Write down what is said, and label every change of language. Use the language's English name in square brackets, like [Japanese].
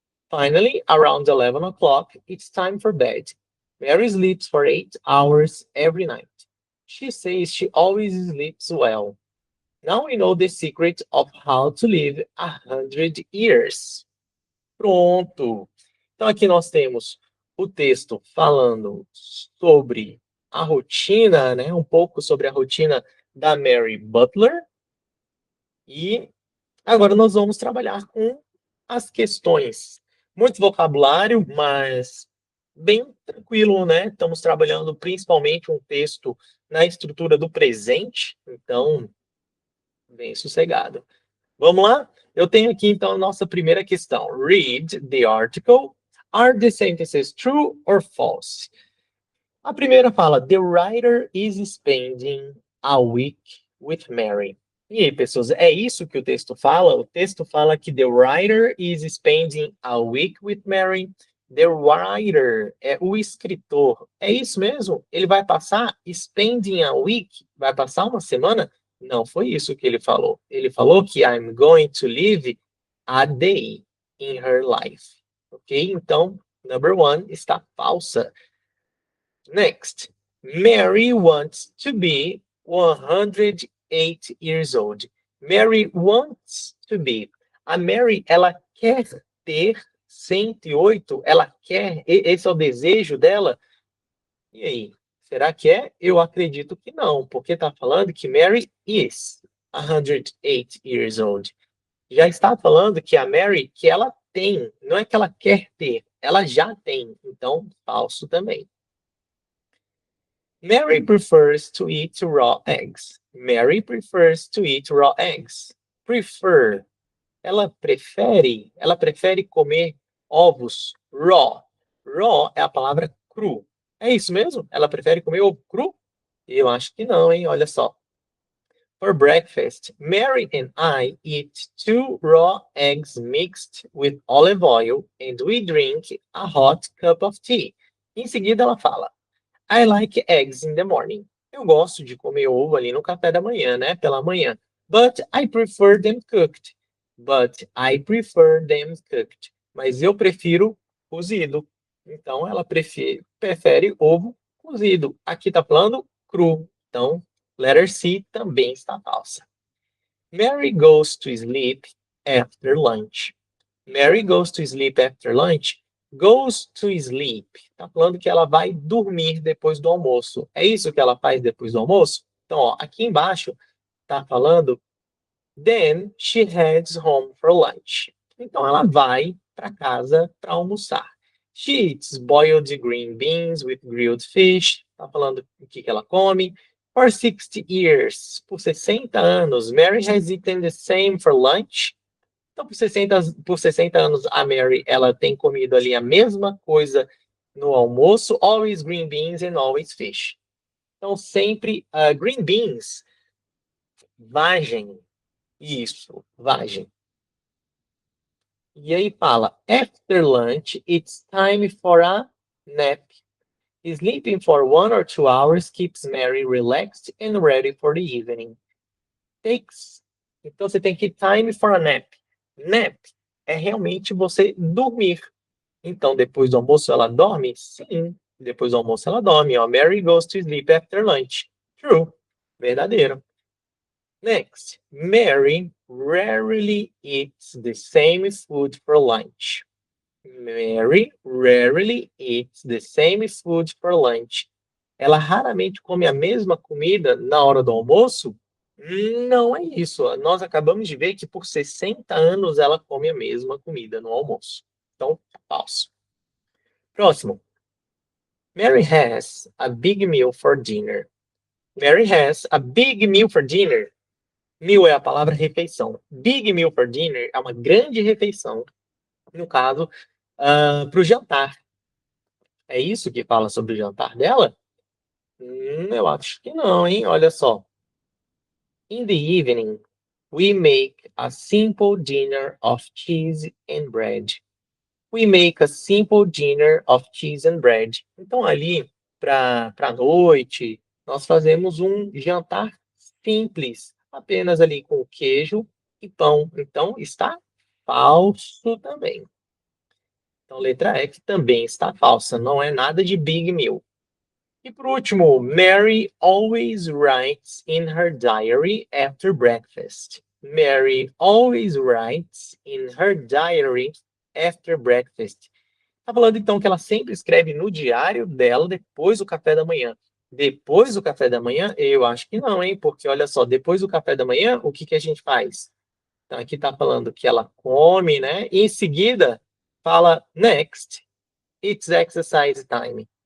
[English] Finally, around 11 o'clock, it's time for bed. Mary sleeps for 8 hours every night. She says she always sleeps well. Now we know the secret of how to live 100 years. [Portuguese] Pronto! Então aqui nós temos o texto falando sobre a rotina, né? Um pouco sobre a rotina da Mary Butler. E agora nós vamos trabalhar com as questões. Muito vocabulário, mas bem tranquilo, né? Estamos trabalhando principalmente um texto na estrutura do presente, então bem sossegado. Vamos lá? Eu tenho aqui, então, a nossa primeira questão. [English] Read the article. Are the sentences true or false? [Portuguese] A primeira fala, [English] the writer is spending a week with Mary. [Portuguese] E aí, pessoas, é isso que o texto fala? O texto fala que [English] the writer is spending a week with Mary. The writer [Portuguese] é o escritor. É isso mesmo? Ele vai passar [English] spending a week? [Portuguese] Vai passar uma semana? Não foi isso que ele falou. Ele falou que [English] I'm going to live a day in her life. Ok? [Portuguese] Então, [English] number one [Portuguese] está falsa. [English] Next, Mary wants to be 108 years old. Mary wants to be. [Portuguese] A Mary, ela quer ter 108, ela quer, esse é o desejo dela. E aí, será que é? Eu acredito que não, porque está falando que [English] Mary is 108 years old. [Portuguese] Já está falando que a Mary, que ela tem, não é que ela quer ter, ela já tem. Então, falso também. [English] Mary prefers to eat raw eggs. Mary prefers to eat raw eggs. Prefer. [Portuguese] Ela prefere comer ovos raw. Raw é a palavra cru. É isso mesmo? Ela prefere comer ovo cru? Eu acho que não, hein? Olha só. [English] For breakfast, Mary and I eat 2 raw eggs mixed with olive oil and we drink a hot cup of tea. [Portuguese] Em seguida ela fala: [English] I like eggs in the morning. [Portuguese] Eu gosto de comer ovo ali no café da manhã, né? Pela manhã. [English] But I prefer them cooked. But I prefer them cooked. [Portuguese] Mas eu prefiro cozido. Então, ela prefere ovo cozido. Aqui tá falando cru. Então, [English] letter C [Portuguese] também está falsa. [English] Mary goes to sleep after lunch. Mary goes to sleep after lunch. Goes to sleep. [Portuguese] Tá falando que ela vai dormir depois do almoço. É isso que ela faz depois do almoço? Então, ó, aqui embaixo tá falando [English] then she heads home for lunch. [Portuguese] Então ela vai para casa para almoçar. [English] She eats boiled green beans with grilled fish. [Portuguese] Tá falando o que ela come. [English] For 60 years. [Portuguese] Por 60 anos. [English] Mary has eaten the same for lunch. [Portuguese] Então, por 60 anos, a Mary, ela tem comido ali a mesma coisa no almoço, [English] always green beans and always fish. [Portuguese] Então, sempre [English] green beans, [Portuguese] vagem, isso, vagem. E aí fala, [English] after lunch, it's time for a nap. Sleeping for 1 or 2 hours keeps Mary relaxed and ready for the evening. [Portuguese] Então, você tem que [English] time for a nap. [Portuguese] Nap é realmente você dormir. Então, depois do almoço ela dorme? Sim, depois do almoço ela dorme. Ó. [English] Mary goes to sleep after lunch. True, [Portuguese] verdadeiro. [English] Next, Mary rarely eats the same food for lunch. Mary rarely eats the same food for lunch. [Portuguese] Ela raramente come a mesma comida na hora do almoço? Não é isso. Nós acabamos de ver que por 60 anos ela come a mesma comida no almoço. Então, falso. Próximo. [English] Mary has a big meal for dinner. Mary has a big meal for dinner. [Portuguese] Meal é a palavra refeição. [English] Big meal for dinner [Portuguese] é uma grande refeição, no caso, para o jantar. É isso que fala sobre o jantar dela? Eu acho que não, hein? Olha só. [English] In the evening, we make a simple dinner of cheese and bread. We make a simple dinner of cheese and bread. [Portuguese] Então, ali, para a noite, nós fazemos um jantar simples, apenas ali com queijo e pão. Então, está falso também. Então, letra E que também está falsa, não é nada de [English] big meal. E por último, Mary always writes in her diary after breakfast. Mary always writes in her diary after breakfast. [Portuguese] Tá falando então que ela sempre escreve no diário dela depois do café da manhã. Depois do café da manhã? Eu acho que não, hein? Porque olha só, depois do café da manhã, o que a gente faz? Então aqui tá falando que ela come, né? E em seguida fala [English] next, it's exercise time.